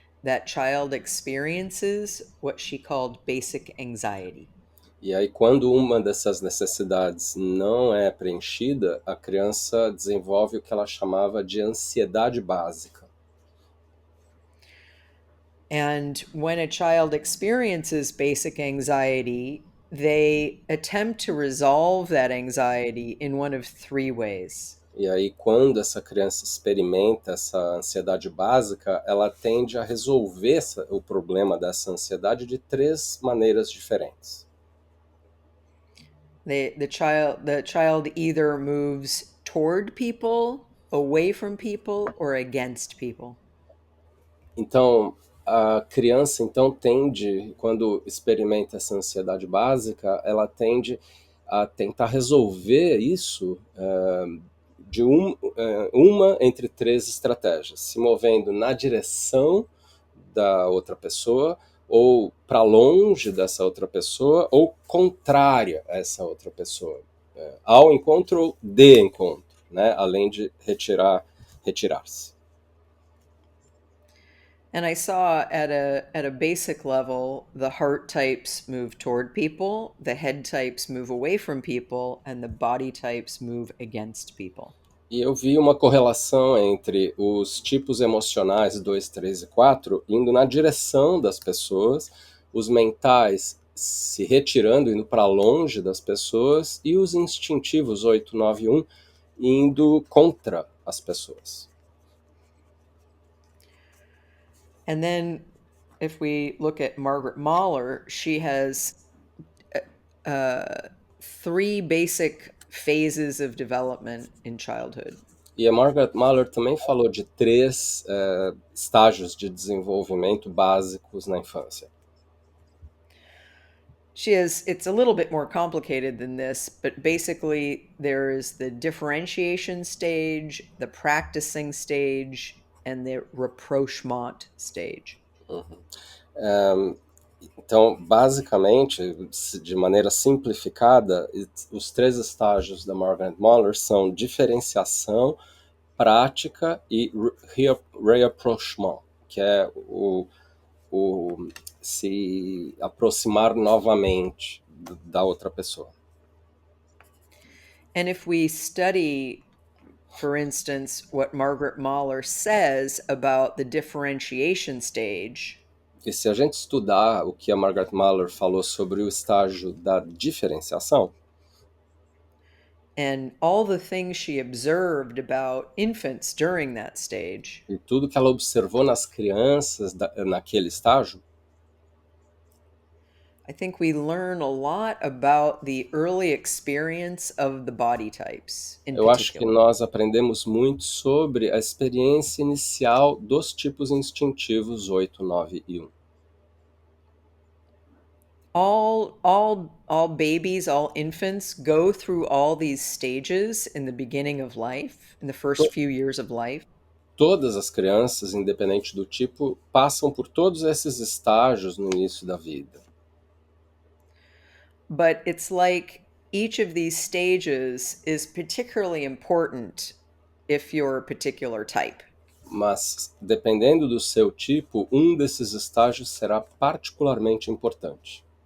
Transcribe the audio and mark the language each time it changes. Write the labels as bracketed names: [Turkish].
[English] that child experiences what she called basic anxiety. [Portuguese] E aí, quando uma dessas necessidades não é preenchida, a criança desenvolve o que ela chamava de ansiedade básica. [English] And when a child experiences basic anxiety, they attempt to resolve that anxiety in one of three ways. [Portuguese] E aí, quando essa criança experimenta essa ansiedade básica, ela tende a resolver o problema dessa ansiedade de três maneiras diferentes. [English] The child either moves toward people, away from people, or against people. [Portuguese] Então, a criança então tende, quando experimenta essa ansiedade básica, ela tende a tentar resolver isso de uma entre três estratégias, se movendo na direção da outra pessoa, ou para longe dessa outra pessoa, ou contrária a essa outra pessoa, ao encontro ou de encontro, né? Além de retirar-se. [English] And I saw at a basic level, the heart types move toward people, the head types move away from people, and the body types move against people. [Portuguese] E eu vi uma correlação entre os tipos emocionais 2, 3 e 4 indo na direção das pessoas, os mentais se retirando, indo para longe das pessoas, e os instintivos 8, 9 e 1 indo contra as pessoas. [English] And then if we look at Margaret Mahler, she has three basic phases of development in childhood. [Portuguese] E a Margaret Mahler também falou de três estágios de desenvolvimento básicos na infância. [English] It's a little bit more complicated than this, but basically there is the differentiation stage, the practicing stage, and the rapprochement stage. [Portuguese] Então, basicamente, de maneira simplificada, os três estágios da Margaret Mahler são diferenciação, prática e reapprochement, que é o se aproximar novamente da outra pessoa. [English] And if we study, for instance, what Margaret Mahler says about the differentiation stage, [Portuguese] E se a gente estudar o que a Margaret Mahler falou sobre o estágio da diferenciação, [English] and all the things she observed about infants during that stage, [Portuguese] e tudo que ela observou nas crianças naquele estágio, [English] I think we learn a lot about the early experience of the body types in [Portuguese] eu acho que [English] particular. [Portuguese] nós aprendemos muito sobre a experiência inicial dos tipos instintivos 8, 9 e 1. [English] All babies, all infants go through all these stages in the beginning of life, in the first few years of life. [Portuguese] Todas as crianças, independente do tipo, passam por todos esses estágios no início da vida. [English] But it's like each of these stages is particularly important if you're a particular type. [Portuguese] Mas, dependendo do seu tipo, um desses estágios será particularmente importante.